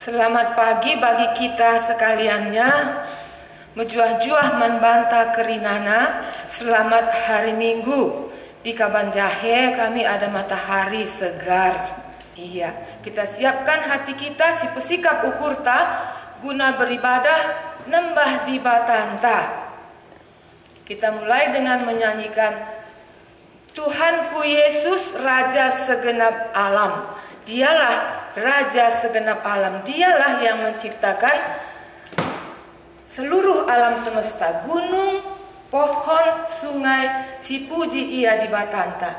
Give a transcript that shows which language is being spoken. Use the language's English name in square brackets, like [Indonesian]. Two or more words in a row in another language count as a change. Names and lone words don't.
[Indonesian] Selamat pagi bagi kita sekaliannya. [Batak Karo] Mejuah-juah membantah kerinana. [Indonesian] Selamat hari Minggu. Di Kabanjahe kami ada matahari segar. Iya, kita siapkan hati kita [Batak Karo] si pesikap ukurta guna [Indonesian] beribadah [Batak Karo] nembah di Batanta. [Indonesian] Kita mulai dengan menyanyikan Tuhanku Yesus Raja segenap alam. Dialah Raja segenap alam. Dialah yang menciptakan seluruh alam semesta. Gunung, pohon, sungai, [Batak Karo] si puji ia di Batanta.